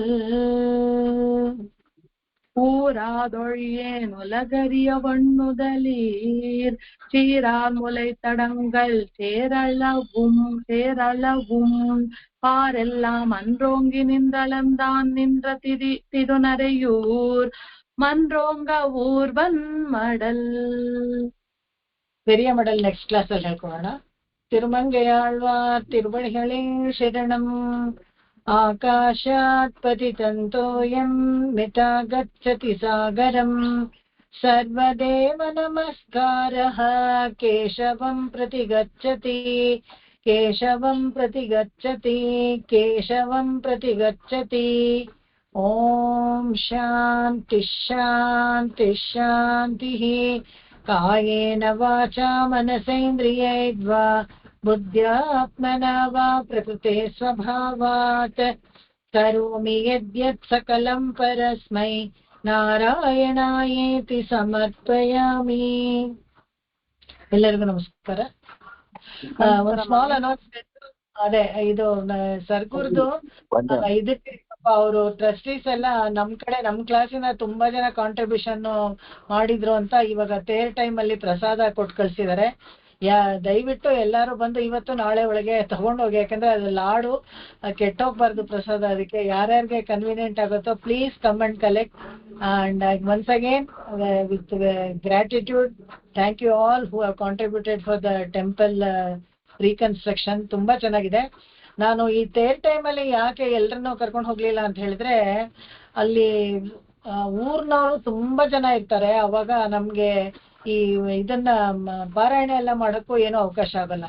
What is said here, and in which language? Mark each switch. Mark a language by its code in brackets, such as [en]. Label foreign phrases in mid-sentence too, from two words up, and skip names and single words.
[ta] ஊராதொழியேன் உலகறிய வண்ணுதலீர் சீரார் முளைத்தடங்கள் சேரளவும் பாரெல்லாம் அன்றோங்கி நின்றளந்தான் நின்ற திருநரையூர் மன்றோங்க ஊர்வன் மடல். பெரிய மடல் [en] next class [kn] ಅಲ್ಲಿ ಹೇಳ್ಕೊಳ್ಳೋಣ. [ta] திருமங்கையாழ்வார் திருவடிகளே [sa] ಶರಣಂ ಆಕಾಶಾತ್ ಪತಿತಂತೋಯಂ ಮಿತಾ ಗಚ್ಚತಿ ಸಾಗರಂ ಸರ್ವದೇವ ನಮಸ್ಕಾರಃ ಕೇಶವಂ ಪ್ರತಿ ಗಚ್ಚತಿ ಕೇಶವಂ ಪ್ರತಿ ಗಚ್ಚತಿ ಕೇಶವಂ ಪ್ರತಿ ಗಚ್ಚತಿ. ಓಂ ಶಾಂತಿ ಶಾಂತಿ ಶಾಂತಿ. ಕಾಯೇನ ವಾಚಾ ಮನಸೇಂದ್ರಿಯೈರ್ವಾ ಬುದ್ಧ್ಯಾತ್ಮನಾ ವಾ ಪ್ರಕೃತೆ ಸ್ವಭಾವಾತ್ ಕರೋಮಿ ಯದ್ಯತ್ ಸಕಲಂ ಪರಸ್ಮೈ ನಾರಾಯಣಾಯೇತಿ ಸಮರ್ಪಯಾಮಿ. [kn] ಎಲ್ಲರಿಗೂ ನಮಸ್ಕಾರ. ಒಂದು [en] small announcement. [kn] ಅದೇ ಇದು ಸರ್ಗುರ್ದು ಇದಕ್ಕೆ ಅವರು ಟ್ರಸ್ಟೀಸ್ ಎಲ್ಲ ನಮ್ ಕಡೆ ನಮ್ ಕ್ಲಾಸಿನ ತುಂಬಾ ಜನ ಕಾಂಟ್ರಿಬ್ಯೂಷನ್ ಮಾಡಿದ್ರು ಅಂತ ಇವಾಗ ತೇರ್ ಟೈಮ್ ಅಲ್ಲಿ ಪ್ರಸಾದ ಕೊಟ್ಟು ಕಳ್ಸಿದ್ದಾರೆ. ದಯವಿಟ್ಟು ಎಲ್ಲಾರು ಬಂದು ಇವತ್ತು ನಾಳೆ ಒಳಗೆ ತಗೊಂಡೋಗಿ, ಯಾಕಂದ್ರೆ ಅದು ಲಾಡು ಕೆಟ್ಟೋಗ್ಬಾರ್ದು ಪ್ರಸಾದ. ಅದಕ್ಕೆ ಯಾರ್ಯಾರಿಗೆ ಕನ್ವೀನಿಯಂಟ್ ಆಗುತ್ತೋ [en] please come and collect. and once again with gratitude thank you all who have contributed for the temple reconstruction. [kn] ತುಂಬಾ ಚೆನ್ನಾಗಿದೆ. ನಾನು ಈ ತೇರ್ ಟೈಮ್ ಅಲ್ಲಿ ಯಾಕೆ ಎಲ್ರನ್ನೂ ಕರ್ಕೊಂಡು ಹೋಗ್ಲಿಲ್ಲ ಅಂತ ಹೇಳಿದ್ರೆ, ಅಲ್ಲಿ ಊರ್ನವರು ತುಂಬಾ ಜನ ಇರ್ತಾರೆ. ಅವಾಗ ನಮ್ಗೆ ಈ ಇದನ್ನ ಪಾರಾಯಣ ಎಲ್ಲ ಮಾಡೋಕ್ಕೂ ಏನೋ ಅವಕಾಶ ಆಗಲ್ಲ.